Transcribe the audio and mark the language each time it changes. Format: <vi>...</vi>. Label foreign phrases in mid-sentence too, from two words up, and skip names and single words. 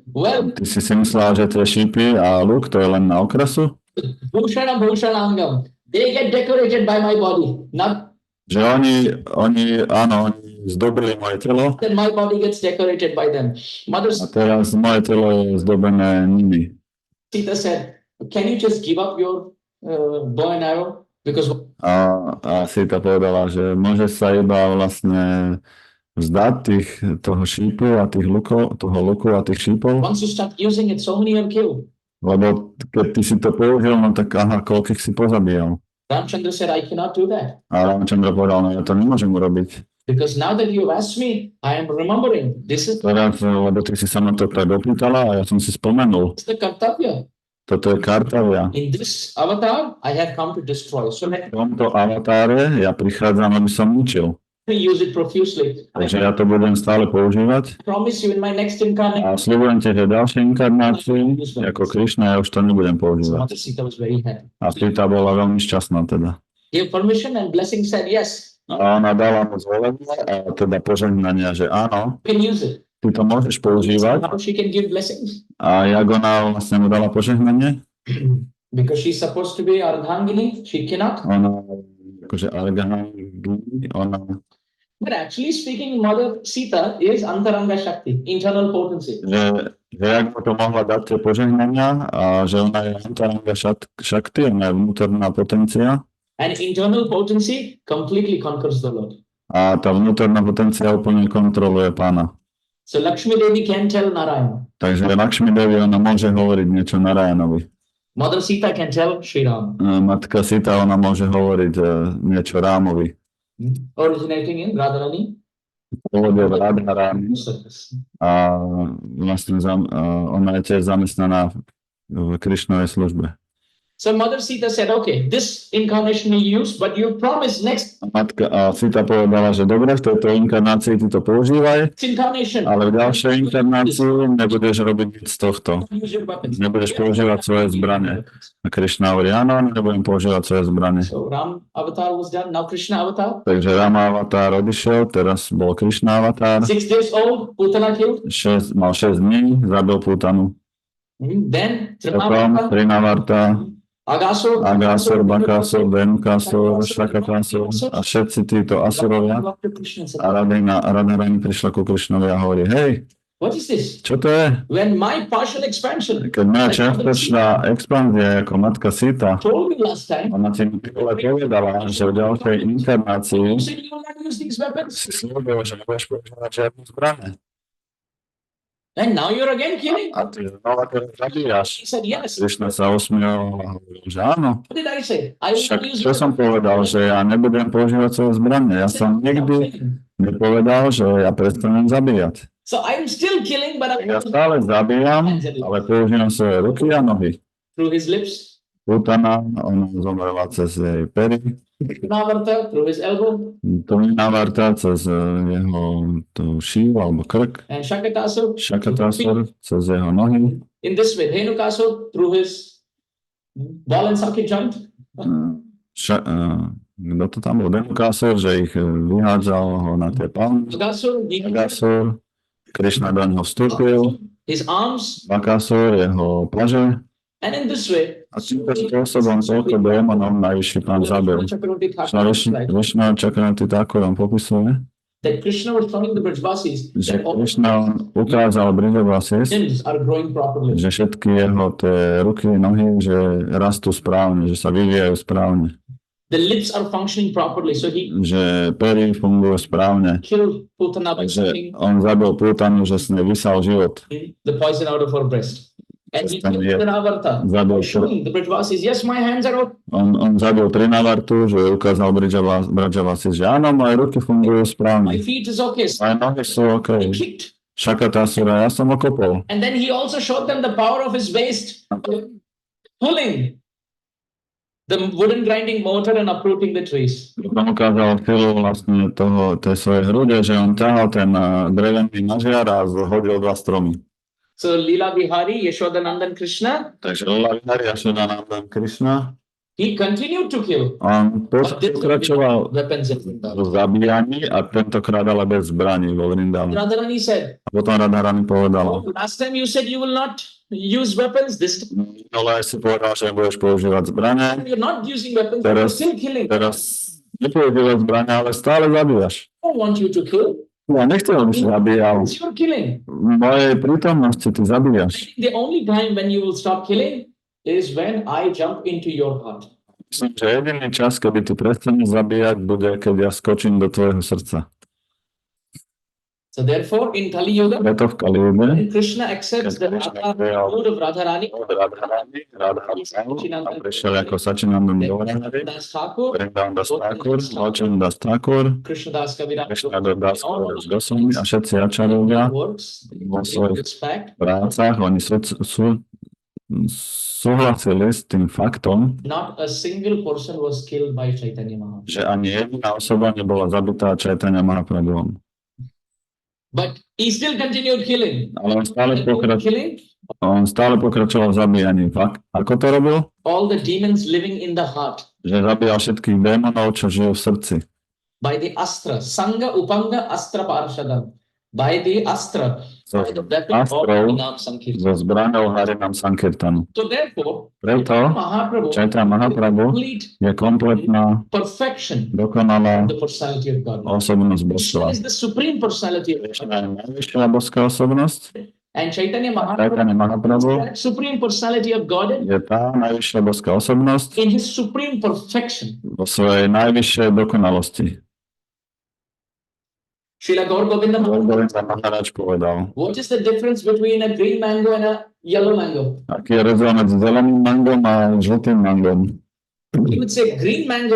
<en>Well,</en> <sk>Ty si myslela, že tie šípy a luk to je len na okrasu?</sk> <sa>Bhushana Bhushanangam,</sa> <en>they get decorated by my body. Not</en> <sk>Že oni zdobili moje telo</sk> <en>that my body gets decorated by them. Mother</en> <sk>a teraz moje telo je zdobené nimi.</sk> <en>Sita said, can you just give up your bow and arrow? Because</en> <sk>A Sita povedala, že môže sa iba vlastne vzdať toho šípu a toho luku a tých šípov,</sk> <en>Once you start using it, so many are killed.</en> <sk>lebo keď ty si to použil, no tak aha, koľkých si pozabíjal.</sk> <en>Ramchandra said, I cannot do that.</en> <sk>A Ramchandra povedal, no ja to nemôžem urobiť.</sk> <en>Because now that you've asked me, I am remembering. This is</en> <sk>Teraz, lebo ty si sa na to tak dopýtala a ja som si spomenul.</sk> <en>the kartavya.</en> <sk>Toto je kartavia.</sk> <en>In this avatar, I have come to destroy. So let</en> <sk>V tomto avatáre ja prichádzam, aby som ničil.</sk> <en>me use it profusely. I</en> <sk>Takže ja to budem stále používať.</sk> <en>promise you in my next incarnation.</en> <sk>A sľubujem ti, že v ďalšej inkarnácii, ako Krišna, ja už to nebudem</sk> <en>So</en> <sk>používať.</sk> <en>Mother Sita was very happy.</en> <sk>A Sita bola veľmi šťastná teda.</sk> <en>Gave permission and blessing said yes.</en> <sk>A ona dala mu zvolenie a teda požehnania, že áno,</sk> <en>You can use it.</en> <sk>ty to môžeš používať.</sk> <en>How she can give blessings?</en> <sk>A jak ona vlastne mu dala požehnanie?</sk> <en>Because she's supposed to be Ardhangini, she cannot.</en> <sk>Ona, akože Argahangini, ona,</sk> <en>But actually speaking, Mother Sita is</en> <sa>Antaranga Shakti,</sa> <en>internal potency.</en> <sk>že jak mu to mohla dať tie požehnania a že ona je</sk> <sa>Antaranga Shakti,</sa> <sk>ona je vnútorná potencia</sk> <en>And internal potency completely conquers the Lord.</en> <sk>a tá vnútorná potencia úplne kontroluje pána.</sk> <en>So Lakshmi Devi can tell Narayana.</en> <sk>Takže Lakshmi Devi, ona môže hovoriť niečo Narayanovi.</sk> <en>Mother Sita can tell Šrí Ram.</en> <sk>Matka Sita, ona môže hovoriť niečo Rámovi.</sk> <en>Originating in Radharani.</en> <sk>Pôvode v Radharani a vlastne ona je tiež zamestnaná v Krišnovej službe.</sk> <en>So Mother Sita said, okay, this incarnation you use, but you promise next</en> <sk>Matka Sita povedala, že dobre, v tejto inkarnácii ty to používaj,</sk> <en>incarnation,</en> <sk>ale v ďalšej inkarnácii nebudeš robiť nič z tohto.</sk> <en>use your weapons.</en> <sk>Nebudeš používať svoje zbrane. A Krišna hovorí, áno, nebudem používať svoje zbrane.</sk> <en>So Ram avatar was done, now Krishna avatar.</en> <sk>Takže Rama avatár odišiel, teraz bol Krišna avatár.</sk> <en>6 days old, Putana killed.</en> <sk>Mal 6 dní, zabil Pútanu.</sk> <en>Then</en> <sk>Potom Trinavarta, Agasur, Agasur, Bakasur, Venukasur, Shakatasur a všetci títo asurovia. A Radharani prišla ku Krišnovi a hovorí, hej,</sk> <en>what is this?</en> <sk>čo to je?</sk> <en>When my partial expansion</en> <sk>Keď moja čiastočná expanzia ako matka Sita,</sk> <en>told me last time,</en> <sk>ona ti povedala, že v ďalšej inkarnácii</sk> <en>you said you will not use these weapons.</en> <sk>si slúbil, že nebudeš používať žiadne zbrane.</sk> <en>And now you're again killing.</en> <sk>A ty znova to zabíjaš.</sk> <en>He said, yes.</en> <sk>Krišna sa usmieval a hovoril, že áno.</sk> <en>What did I say? I will</en> <sk>Však</sk> <en>not use</en> <sk>čo som povedal, že ja nebudem používať svoje zbrane. Ja som nikdy nepovedal, že ja prestanem zabíjať.</sk> <en>So I'm still killing, but</en> <sk>Ja stále zabíjam, ale používam svoje ruky a nohy.</sk> <en>through his lips,</en> <sk>Putana, ona zomrela cez jej pery.</sk> <en>Navarta through his elbow,</en> <sk>Trinavarta cez jeho šív alebo krk.</sk> <en>and Shakatasur</en> <sk>Shakatasur cez jeho nohy.</sk> <en>in this way. Dhenukasur through his ball and socket joint.</en> <sk>Kto to tam bol? Venukasur, že ich vyhádzal ho na tie palmy. Agasur, Krišna do neho vstúpil.</sk> <en>his arms,</en> <sk>Bakasur, jeho plaže.</sk> <en>and in this way.</en> <sk>A týmto spôsobom toľko démonov najvyšší pán zabil. Višnu Čakranti Thakur on popisuje,</sk> <en>That Krishna was showing the Brajvasis</en> <sk>že</sk> <en>that all</en> <sk>Krišna ukázal Brijavasis,</sk> <en>limbs are growing properly.</en> <sk>že všetky jeho tie ruky, nohy, že rastú správne, že sa vyvíjajú správne.</sk> <en>The lips are functioning properly. So he</en> <sk>Že pery fungujú správne.</sk> <en>killed Putana by</en> <sk>Takže</sk> <en>sucking</en> <sk>on zabil Pútanu, že s nej vysal život.</sk> <en>the poison out of her breast. And he Then killed he- Trinavarta by showing the Brajvasis, yes, my hands are up.</en> <sk>On zabil Trinavartu, že ukázal Brijavasis, že áno, moje ruky fungujú</sk> <en>My</en> <sk>správne.</sk> <en>feet is okay. So</en> <sk>Moje nohy sú OK.</sk> <en>he kicked.</en> <sk>Shakatasura, ja som okopol.</sk> <en>And then he also showed them the power of his waist, pulling the wooden grinding motor and uprooting the trees.</en> <sk>Potom ukázal silu vlastne tej svojej hrude, že on ťahal ten drevený nažiar a zhodil 2 stromy.</sk> <en>So Leela Bihari, Yashodanandan Krishna,</en> <sk>Takže Lila Vihari Yashodanandan Krishna,</sk> <en>he continued to kill.</en> <sk>on</sk> <en>But this</en> <sk>pokračoval</sk> <en>weapons in Vrindavan.</en> <sk>v zabíjaní a tentokrát ale bez zbraní vo Vrindavane.</sk> <en>Radharani said,</en> <sk>A potom Radharani povedala,</sk> <en>last time you said you will not use weapons, this time</en> <sk>ale si povedal, že nebudeš používať zbrane,</sk> <en>you're not using weapons, but you're still killing. I</en> <sk>teraz nepoužívaš zbrane, ale stále zabíjaš.</sk> <en>don't want you to kill,</en> <sk>Ja nechcem, aby si zabíjal.</sk> <en>you're killing.</en> <sk>V mojej prítomnosti ty zabíjaš.</sk> <en>The only time when you will stop killing is when I jump into your heart.</en> <sk>Myslím, že jediný čas, kedy ty prestaneš zabíjať, bude, keď ja skočím do tvojho srdca.</sk> <en>So therefore, in Kali Yuga,</en> <sk>Preto v Kali Yuge,</sk> <en>when Krishna accepts the</en> <sk>Krishna prijal</sk> <en>mood of Radharani,</en> <sk>od Radharani, a prišiel ako Sačinandan Gauranga, Das Thakur, Vrindavan Das Thakur, Ločan Das Thakur, Krishna Das Kaviraj, Krishna Das Kaviraj Goswami a všetci ačarovia</sk> <en>works,</en> <sk>vo svojich</sk> <en>respect,</en> <sk>prácach, oni súhlasili s tým faktom,</sk> <en>not a single person was killed by Chaitanya Mahaprabhu.</en> <sk>že ani jediná osoba nebola zabitá Chaitanya Mahaprabhuom.</sk> <en>But he still continued killing.</en> <sk>Ale</sk> <en>Killing</en> <sk>on stále pokračoval v zabíjaní. Ako to robil?</sk> <en>all the demons living in the heart</en> <sk>Že zabíjal všetkých démonov, čo žijú v srdci.</sk> <en>by the astra,</en> <sa>Sangha Upanga Astra Parshadam.</sa> <en>By the astra, So, by the weapon of</en> <sk>astrou,</sk> <en>Harinam Sankirtan.</en> <sk>so zbraňou Harinam Sankirtanu.</sk> <en>So therefore,</en> <sk>Preto Mahaprabhu Chaitanya Mahaprabhu</sk> <en>complete</en> <sk>je kompletná,</sk> <en>perfection</en> <sk>dokonalá</sk> <en>of the personality of God.</en> <sk>osobnosť Krishna božstva.</sk> <en>is the supreme personality of God.</en> <sk>Krishna je najvyššia boská osobnosť.</sk> <en>And Chaitanya Chaitanya Mahaprabhu Mahaprabhu is that supreme personality of God</en> <sk>je tá najvyššia boská osobnosť</sk> <en>in his supreme perfection.</en> <sk>vo svojej najvyššej dokonalosti. Srila Gaur Govinda Govinda Maharaj povedal,</sk> <en>what is the difference between a green mango and a yellow mango?</en> <sk>aký je rozdiel medzi zeleným mangom a žltým mangom.</sk> <en>You would say green mango</en>